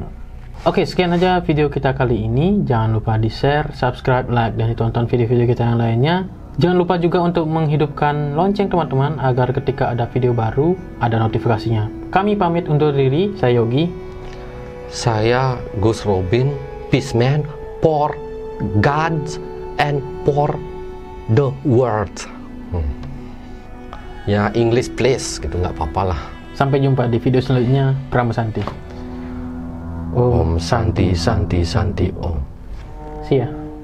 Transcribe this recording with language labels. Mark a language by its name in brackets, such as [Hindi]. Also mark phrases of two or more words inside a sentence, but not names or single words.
[Indonesian] Oke, sekian aja video kita kali ini. Jangan lupa di-share, subscribe, like, dan ditonton video-video kita yang lainnya. Jangan lupa juga untuk menghidupkan lonceng teman-teman agar ketika ada video baru ada notifikasinya. Kami pamit undur diri. Saya Yogi. Saya Gus Robin, [English] Peaceman for Gods and for the world. [Indonesian] Ya [English] English please [Indonesian] gitu, nggak apa-apa lah. Sampai jumpa di video selanjutnya. [Balinese] Prama Santi. [Sanskrit] Om Santi Santi Santi Om. [English] See ya.